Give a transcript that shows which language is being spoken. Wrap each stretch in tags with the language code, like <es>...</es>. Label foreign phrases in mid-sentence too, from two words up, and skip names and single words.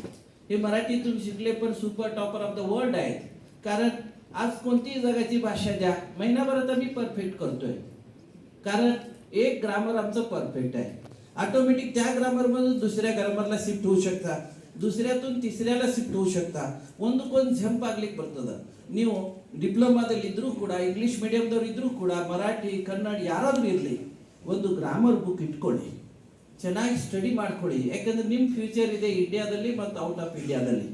<mr>हे मराठीतून शिकले पण</mr> <en>super topper of the world</en> <mr>आहेत. कारण आज कोणतीही जगाची भाषा द्या, महिनाभरात आम्ही परफेक्ट करतोय. कारण एक ग्रामर आमचं परफेक्ट आहे. ऑटोमॅटिक त्या ग्रामर मधून दुसऱ्या ग्रामरला शिफ्ट होऊ शकता, दुसऱ्यातून तिसऱ्याला</mr> <kn>ಶಿಫ್ಟ್ ಹೋಗು</kn> <mr>शकता.</mr> <kn>ಒಂದಕ್ಕೊಂದು ಜಂಪ್ ಆಗ್ಲಿಕ್ಕೆ ಬರ್ತದ. ನೀವು ಡಿಪ್ಲೊಮಾದಲ್ಲಿ ಇದ್ರೂ ಕೂಡ,</kn> <en>English mediumದವರು</en> <kn>ಇದ್ರೂ ಕೂಡ, ಮರಾಠಿ ಕನ್ನಡ ಯಾರಾದ್ರೂ ಇರಲಿ, ಒಂದು</kn> <en>grammar book</en> <kn>ಇಟ್ಕೊಳ್ಳಿ, ಚೆನ್ನಾಗಿ ಸ್ಟಡಿ ಮಾಡ್ಕೊಳ್ಳಿ. ಯಾಕಂದ್ರೆ ನಿಮ್ಮ ಫ್ಯೂಚರ್ ಇದೆ ಇಂಡಿಯಾದಲ್ಲಿ ಮತ್ತು</kn> <en>out of</en> <kn>ಇಂಡಿಯಾದಲ್ಲಿ.</kn>